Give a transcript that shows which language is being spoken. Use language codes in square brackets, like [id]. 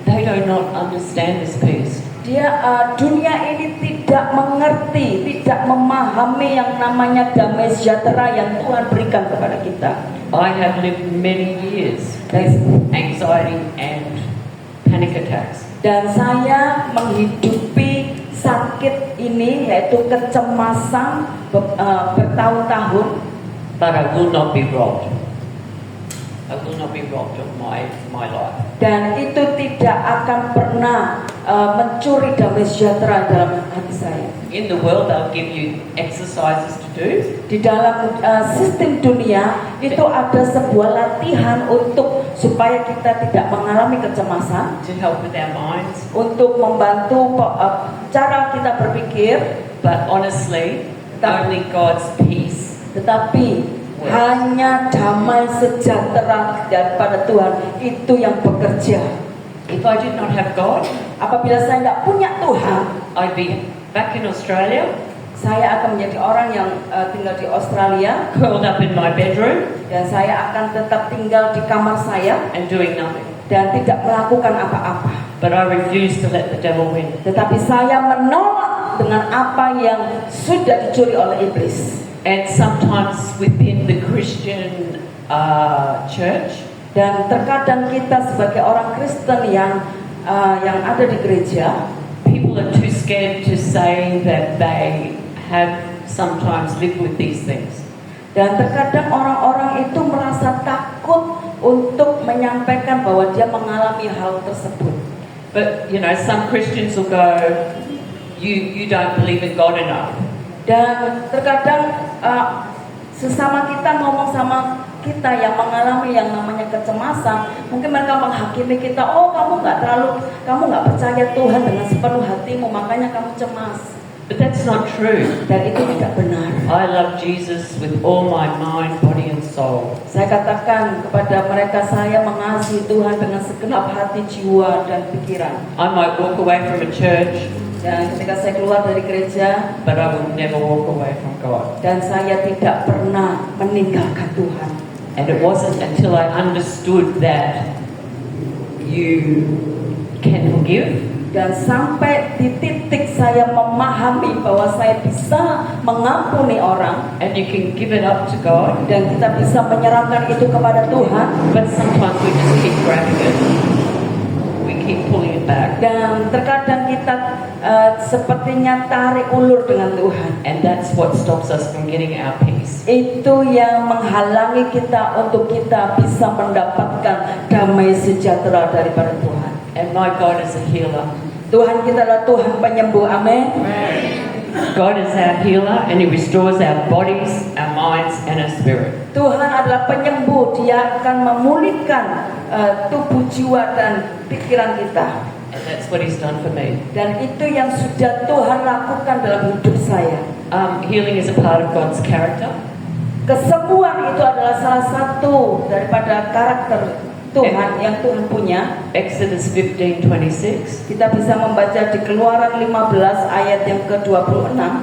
[en] they do not understand this peace. [id] Dunia ini tidak mengerti, tidak memahami yang namanya damai sejahtera yang Tuhan berikan kepada kita. [en] I have lived many years with anxiety and panic attacks. [id] Dan saya menghidupi sakit ini, yaitu kecemasan bertahun-tahun. [en] But I will not be robbed. I will not be robbed of my life. [id] Dan itu tidak akan pernah mencuri damai sejahtera dalam hati saya. [en] In the world, they'll give you exercises to do. [id] Di dalam sistem dunia itu ada sebuah latihan supaya kita tidak mengalami kecemasan, [en] To help with our minds. [id] untuk membantu cara kita berpikir. [en] But honestly, only God's peace. [id] Tetapi hanya damai sejahtera daripada Tuhan itu yang bekerja. [en] If I did not have God, [id] Apabila saya tidak punya Tuhan, [en] I'd be back in Australia, [id] saya akan menjadi orang yang tinggal di Australia, [en] curled up in my bedroom [id] dan saya akan tetap tinggal di kamar saya [en] and doing nothing. [id] dan tidak melakukan apa-apa. [en] But I refuse to let the devil win. [id] Tetapi saya menolak dengan apa yang sudah dicuri oleh iblis. [en] And sometimes within the Christian church, [id] Dan terkadang kita sebagai orang Kristen yang ada di gereja, [en] people are too scared to say that they have sometimes lived with these things. [id] dan terkadang orang-orang itu merasa takut untuk menyampaikan bahwa dia mengalami hal tersebut. [en] But you know, some Christians will go, you don't believe in God enough. [id] Dan terkadang sesama kita ngomong sama kita yang mengalami yang namanya kecemasan, mungkin mereka menghakimi kita, oh kamu nggak percaya Tuhan dengan sepenuh hatimu, makanya kamu cemas. [en] But that's not true. [id] Dan itu tidak benar. [en] I love Jesus with all my mind, body and soul. [id] Saya katakan kepada mereka, saya mengasihi Tuhan dengan segenap hati, jiwa, dan pikiran. [en] I might walk away from a church, [id] Dan ketika saya keluar dari gereja, [en] but I will never walk away from God. [id] dan saya tidak pernah meninggalkan Tuhan. [en] And it wasn't until I understood that you can forgive, [id] Dan sampai di titik saya memahami bahwa saya bisa mengampuni orang, [en] and you can give it up to God, [id] dan kita bisa menyerahkan itu kepada Tuhan. [en] but sometimes we just keep grabbing it. We keep pulling it back. [id] Dan terkadang kita sepertinya tarik ulur dengan Tuhan. [en] And that's what stops us from getting our peace. [id] Itu yang menghalangi kita untuk kita bisa mendapatkan damai sejahtera daripada Tuhan. [en] And my God is a healer. [id] Tuhan kita adalah Tuhan penyembuh, amin. [en] God is our healer and He restores our bodies, our minds and our spirit. [id] Tuhan adalah penyembuh, Dia akan memulihkan tubuh, jiwa, dan pikiran kita. [en] And that's what He's done for me. [id] Dan itu yang sudah Tuhan lakukan dalam hidup saya. [en] Healing is a part of God's character. [id] Kesembuhan itu adalah salah satu daripada karakter Tuhan yang Tuhan punya. [en] Exodus 15:26. [id] Kita bisa membaca di Keluaran 15 ayat yang ke-26.